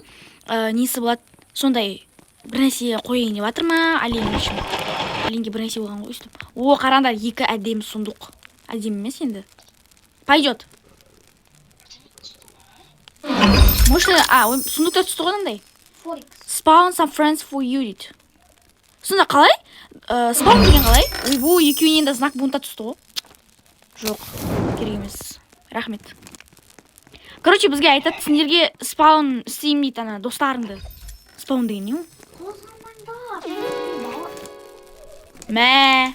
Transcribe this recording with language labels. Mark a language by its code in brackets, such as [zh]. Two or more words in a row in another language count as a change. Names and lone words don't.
[kk] Несі болады, сондай бір нәрсе қойын деп жатыр ма, Ален үшін. Аленге бір нәрсе болған ғой өстіп. О, қараңдар, екі әдемі сундуқ. Әдемі емес енді. Пойдет. Может, сундуктар түсті ғой қандай? [en] Spawn some friends for you [kk] дейді. Сонда қалай? Spawn деген қалай? Ойбу, екеуінен де [ru] знак бунта [kk] түсті ғой. Жоқ, керек емес. Рахмет. Короче, бізге айтады, сендерге спаун істейм дейді ана достарыңды. Спаун деген не ол? Мә.